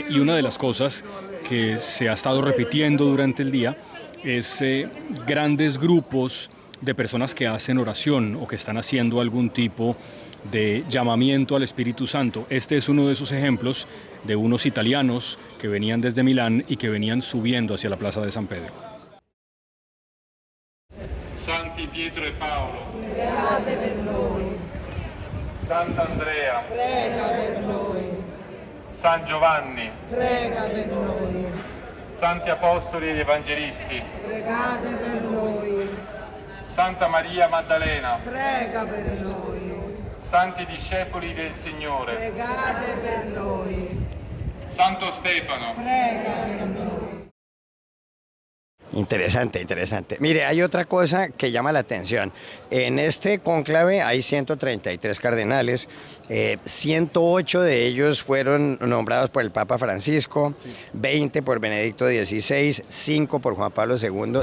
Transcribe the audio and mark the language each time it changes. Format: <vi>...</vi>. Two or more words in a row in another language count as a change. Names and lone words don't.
<es>Y una de las cosas que se ha estado repitiendo durante el día es grandes grupos de personas que hacen oración o que están haciendo algún tipo de llamamiento al Espíritu Santo. Este es uno de esos ejemplos de unos italianos que venían desde Milán y que venían subiendo hacia la Plaza de San Pedro.</es> <it>Santi Pietro e Paolo, pregate per noi. Sant'Andrea, Prega per noi. San Giovanni, Prega per noi. Santi Apostoli ed Evangelisti, Pregate per noi. Santa Maria Maddalena, Prega per noi. Santi discepoli del Signore, Pregate per noi. Santo Stefano, Prega per noi.</it> <es>Interesante. Mire, hay otra cosa que llama la atención. En este cónclave hay 133 cardenales, 108 de ellos fueron nombrados por el Papa Francisco, 20 por Benedicto XVI, 5 por Juan Pablo II.</es>